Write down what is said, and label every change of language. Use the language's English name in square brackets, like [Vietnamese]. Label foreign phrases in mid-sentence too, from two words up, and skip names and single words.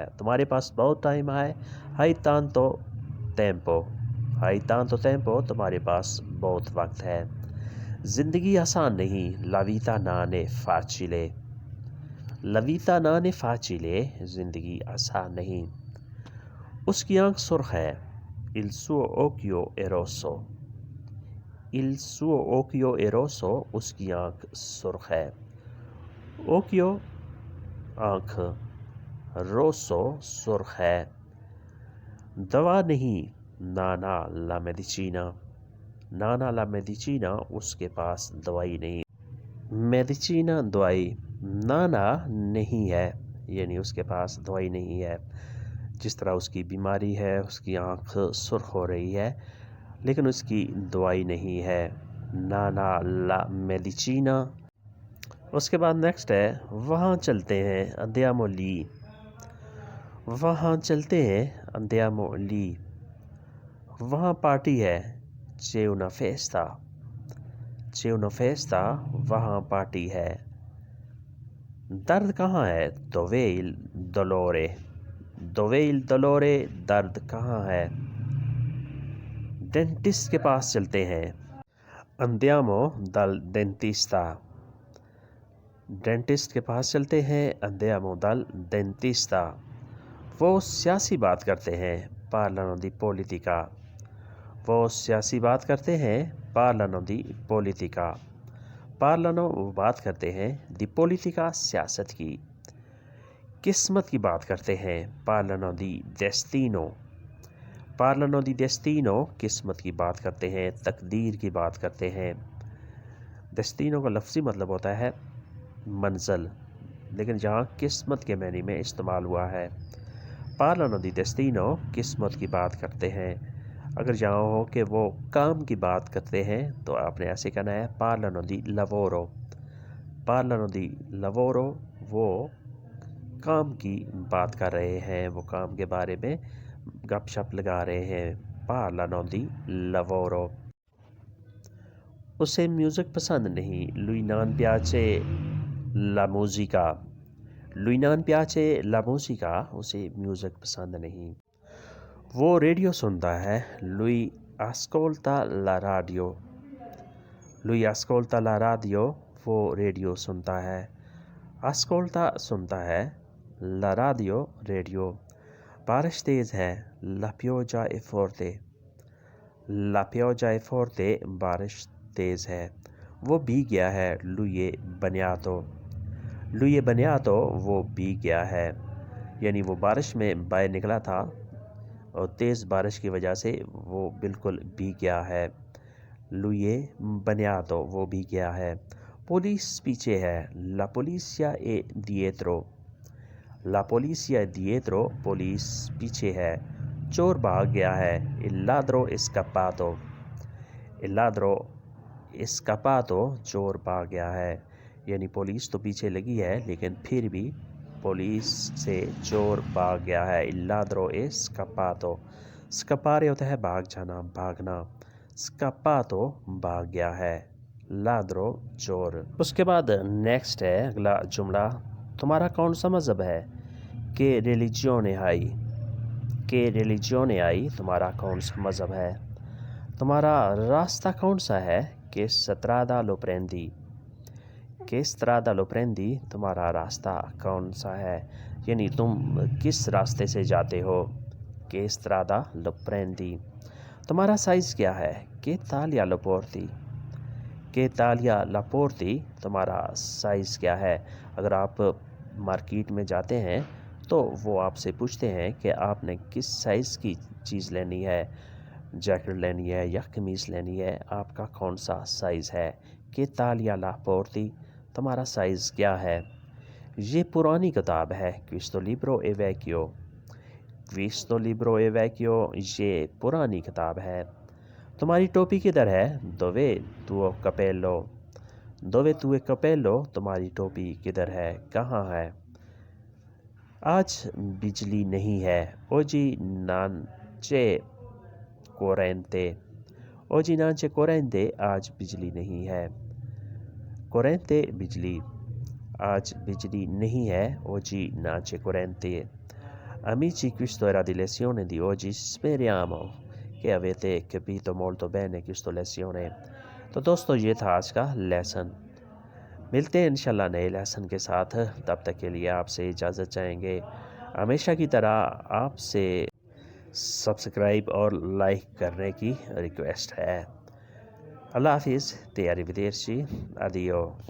[Urdu] تمہارے پاس بہت ٹائم ہے [Italian] hai tanto tempo، hai tanto tempo، [Urdu] تمہارے پاس بہت وقت ہے۔ زندگی آسان نہیں [Italian] la vita non è facile، la vita non è facile، [Urdu] زندگی آسان نہیں۔ اس کی آنکھ سرخ ہے [Italian] il suo occhio è rosso، il suo occhio è rosso، [Urdu] اس کی آنکھ سرخ ہے۔ occhio آنکھ، rosso سرخ ہے۔ دوا نہیں [Italian] نانا la medicina، non ha la medicina, [Urdu] اس کے پاس دوائی نہیں، میڈیچینا دوائی، نانا نہیں ہے، یعنی اس کے پاس دوائی نہیں ہے۔ جس طرح اس کی بیماری ہے، اس کی آنکھ سرخ ہو رہی ہے لیکن اس کی دوائی نہیں ہے، [Italian] non ha la medicina. [Urdu] اس کے بعد نیکسٹ ہے وہاں چلتے ہیں [Italian] andiamo lì, [Urdu] وہاں چلتے ہیں [Italian] andiamo lì, [Urdu] وہاں پارٹی ہے [Italian] c'è una festa، c'è una festa، [Urdu] وہاں پارٹی ہے۔ درد کہاں ہے [Italian] dov'è il dolore، dov'è il dolore، [Urdu] درد کہاں ہے۔ ڈینٹسٹ کے پاس چلتے ہیں [Italian] andiamo dal dentista، [Urdu] ڈینٹسٹ کے پاس چلتے ہیں [Italian] andiamo dal dentista۔ [Urdu] وہ سیاسی بات کرتے ہیں [Italian] parlano di politica، [Urdu] وہ سیاسی بات کرتے ہیں [Italian] parlano di politica، [Urdu] parlano وہ بات کرتے ہیں [Italian] di politica [Urdu] سیاست کی۔ قسمت کی بات کرتے ہیں [Italian] parlano di destino، parlano di destino [Urdu] قسمت کی بات کرتے ہیں، تقدیر کی بات کرتے ہیں۔ destino کا لفظی مطلب ہوتا ہے منزل، لیکن جہاں قسمت کے معنی میں استعمال ہوا ہے۔ [Italian] parlano di destino [Urdu] قسمت کی بات کرتے ہیں۔ اگر جہاں ہو کہ وہ کام کی بات کرتے ہیں تو آپ نے ایسے کہنا ہے [Italian] parlano di lavoro، parlano di lavoro، [Urdu] وہ کام کی بات کر رہے ہیں، وہ کام کے بارے میں گپ شپ لگا رہے ہیں، [Italian] parlano di lavoro۔ [Urdu] اسے میوزک پسند نہیں [Italian] lui non piace la musica، lui non piace la musica، [Urdu] اسے میوزک پسند نہیں۔ وہ ریڈیو سنتا ہے [Italian] lui ascolta la radio، lui ascolta la radio، [Urdu] وہ ریڈیو سنتا ہے۔ ascolta سنتا ہے، [Italian] la radio ریڈیو۔ [Urdu] بارش تیز ہے [Italian] la pioggia è forte، la pioggia è forte، [Urdu] بارش تیز ہے۔ وہ بھیگ گیا ہے [Italian] lui è bagnato، lui è bagnato، [Urdu] وہ بھیگ گیا ہے، یعنی وہ بارش میں باہر نکلا تھا اور تیز بارش کی وجہ سے وہ بالکل بھیگ گیا ہے، [Italian] lui è bagnato، [Urdu] وہ بھیگ گیا ہے۔ پولیس پیچھے ہے [Italian] la polizia è dietro، la polizia è dietro، [Urdu] پولیس پیچھے ہے۔ چور بھاگ گیا ہے [Italian] il ladro è scappato، il ladro è scappato، [Urdu] چور بھاگ گیا ہے، یعنی پولیس تو پیچھے لگی ہے لیکن پھر بھی پولیس سے چور بھاگ گیا ہے [Italian] il ladro è scappato۔ [Urdu] scappare ہوتا ہے بھاگ جانا، بھاگنا، scappato بھاگ گیا ہے، ladro چور۔ اس کے بعد نیکسٹ ہے اگلا جملہ تمہارا کون سا مذہب ہے [Italian] che religione hai، che religione hai، [Urdu] تمہارا کون سا مذہب ہے۔ تمہارا راستہ کون سا ہے [Italian] che strada lo prendi، che strada lo prendi، [Urdu] تمہارا راستہ کون سا ہے، یعنی تم کس راستے سے جاتے ہو، [Italian] che strada lo prendi۔ [Urdu] تمہارا سائز کیا ہے [Italian] che taglia lo porti، che taglia la porti، [Urdu] تمہارا سائز کیا ہے۔ اگر آپ مارکیٹ میں جاتے ہیں تو وہ آپ سے پوچھتے ہیں کہ آپ نے کس سائز کی چیز لینی ہے، جیکٹ لینی ہے یا قمیص لینی ہے، آپ کا کون سا سائز ہے، کہ [Italian] taglia la porti، [Urdu] تمہارا سائز کیا ہے۔ یہ پرانی کتاب ہے [Italian] questo libro è vecchio، questo libro è vecchio، [Urdu] یہ پرانی کتاب ہے۔ تمہاری ٹوپی کدھر ہے [Italian] dov'è tuo cappello، dov'è tuo cappello، [Urdu] تمہاری ٹوپی کدھر ہے، کہاں ہے۔ آج بجلی نہیں ہے [Italian] oggi non c'è corrente، oggi non c'è corrente، [Urdu] آج بجلی نہیں ہے۔ corrente بجلی، آج بجلی نہیں ہے [Italian] oggi non c'è corrente۔ Amici, questo era di lezione di oggi, speriamo che avete capito molto bene questa lezione۔ [Urdu] تو دوستو یہ تھا آج کا لیسن، ملتے ہیں انشاءاللہ نئے لیسن کے ساتھ، تب تک کے لیے آپ سے اجازت چاہیں گے۔ ہمیشہ کی طرح آپ سے سبسکرائب اور لائک کرنے کی ریکویسٹ ہے۔ اللہ حافظ، [Italian] arrivederci, addio.